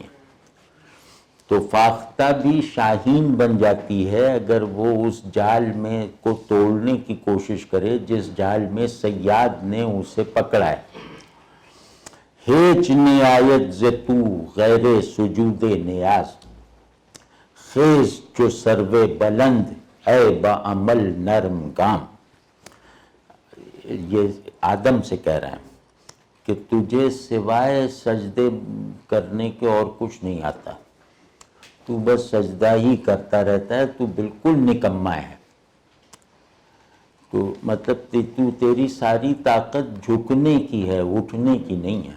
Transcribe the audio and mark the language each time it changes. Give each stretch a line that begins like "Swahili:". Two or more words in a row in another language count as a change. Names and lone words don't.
Urdu: تو فاختہ بھی شاہین بن جاتی ہے اگر وہ اس جال میں کو توڑنے کی کوشش کرے جس جال میں صیاد نے اسے پکڑا ہے.
Persian: ہیچ نہایت ز تو غیر سجود نیاز، خیز جو سرو بلند اے با عمل نرم گام.
Urdu: یہ آدم سے کہہ رہے ہیں کہ تجھے سوائے سجدے کرنے کے اور کچھ نہیں آتا، تو بس سجدہ ہی کرتا رہتا ہے، تو بالکل نکما ہے. تو مطلب تو تیری ساری طاقت جھکنے کی ہے، اٹھنے کی نہیں ہے.